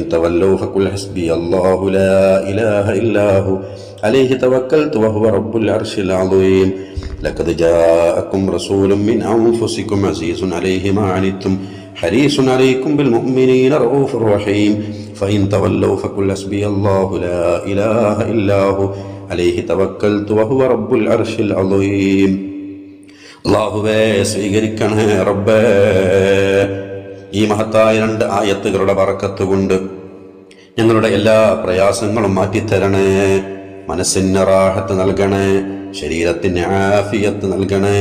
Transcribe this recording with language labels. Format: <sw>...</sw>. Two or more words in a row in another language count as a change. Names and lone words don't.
<ar>تولوا فقل حسبي الله لا إله إلا هو عليه توكلت وهو رب العرش العظيم لقد جاءكم رسول من أنفسكم عزيز عليه ما عنتم حريص عليكم بالمؤمنين رؤوف رحيم فإن تولوا فقل حسبي الله لا إله إلا هو عليه توكلت وهو رب العرش العظيم</ar> <ml>അല്ലാഹുവേ സ്വീകരിക്കണേ റബ്ബേ. ഈ മഹത്തായ 2 ആയത്തുകളുടെ ബറക്കത്ത് കൊണ്ട് ഞങ്ങളുടെ എല്ലാ പ്രയാസങ്ങളും മാറ്റിത്തരണേ. മനസ്സിന് റാഹത്ത് നൽകണേ, ശരീരത്തിന് ആഫിയത്ത് നൽകണേ.</ml>